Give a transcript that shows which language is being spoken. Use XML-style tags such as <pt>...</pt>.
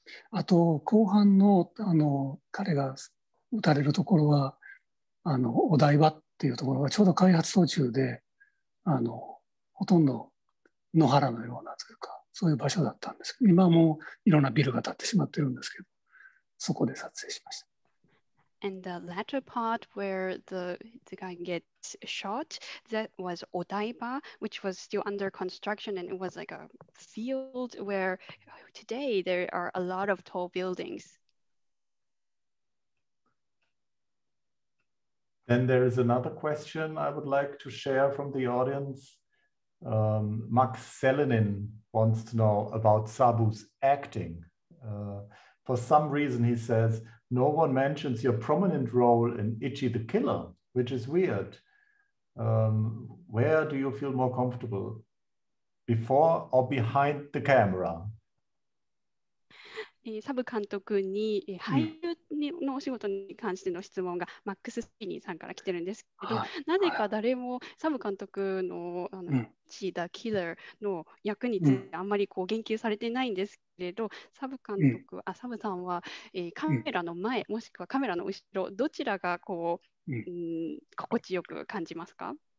<ja>あと後半の彼が撃たれるところはお台場っていうところがちょうど開発途中でほとんど野原のようなというかそういう場所だったんですけど、今はもういろんなビルが建ってしまってるんですけど、そこで撮影しました。</ja> <en>And the latter part where the guy gets shot, that was Odaiba, which was still under construction, and it was like a field where today there are a lot of tall buildings. Then there is another question I would like to share from the audience. Max Selenin wants to know about SABU's acting. For some reason, he says, no one mentions your prominent role in Ichi the Killer, which is weird. Where do you feel more comfortable? Before or behind the camera?</en> <ja>サブ監督に俳優のお仕事に関しての質問がマックス・スピニーさんから来てるんですけど、なぜか誰もサブ監督のチーダ・キラーの役についてあんまり言及されてないんですけれど、サブ監督、サブさんはカメラの前もしくはカメラの後ろ、どちらが心地よく感じますか？</ja>